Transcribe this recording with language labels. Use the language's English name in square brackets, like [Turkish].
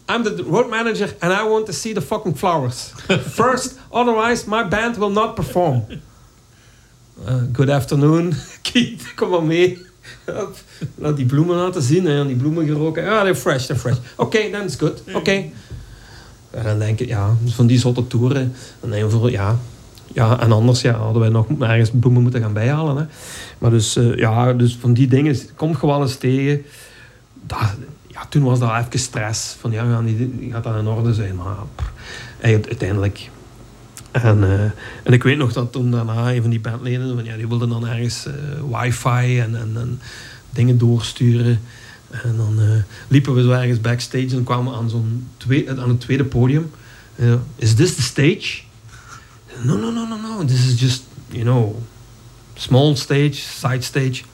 [English] I'm the roadmanager and I want to see the fucking flowers. First, otherwise my band will not perform. Good afternoon, [Dutch] Keith. Kom maar mee. Laat die bloemen laten zien, hè. Die bloemen geroken. Ja, [English] they're fresh. [Dutch] Oké, [English] then it's good. [Dutch] Oké. En dan denk ik, ja, van die zotte toeren. Dan denk ik, en anders hadden wij nog ergens bloemen moeten gaan bijhalen. Hè. Maar dus van die dingen, kom je wel eens tegen. Toen was dat even stress. Van ja, gaat dat in orde zijn? Maar uiteindelijk. En ik weet nog dat toen daarna een van die bandleden, die wilden dan ergens wifi en dingen doorsturen. En dan liepen we zo ergens backstage en kwamen aan aan het tweede podium. [English] Is this the stage? No. This is just, small stage, side stage.